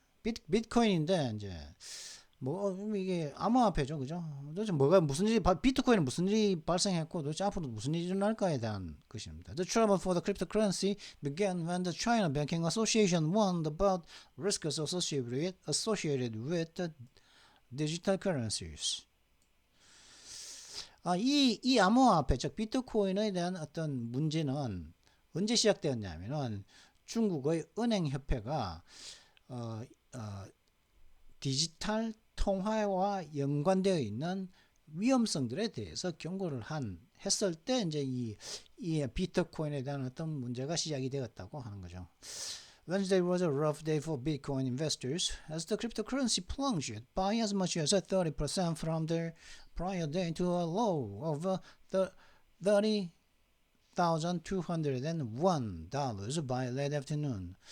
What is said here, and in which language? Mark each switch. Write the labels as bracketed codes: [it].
[ko] 비트코인인데 이제 뭐 이게 암호화폐죠, 그죠? 도대체 뭐가 무슨 일이 비트코인은 무슨 일이 발생했고 도대체 앞으로 무슨 일이 일어날까에 대한 것입니다. [en] The trouble for the cryptocurrency began when the China Banking Association warned about risks associated with the digital currencies. [ko] 이 암호화폐, 즉 비트코인에 대한 어떤 문제는 언제 시작되었냐면은 중국의 은행협회가 디지털 통화와 연관되어 있는 위험성들에 대해서 경고를 했을 때 이제 이 비트코인에 대한 어떤 문제가 시작이 되었다고 하는 거죠. [en] Wednesday was a rough day for Bitcoin investors as the cryptocurrency plunged by as much as 30% from their prior day to a low of $30,201 by late afternoon.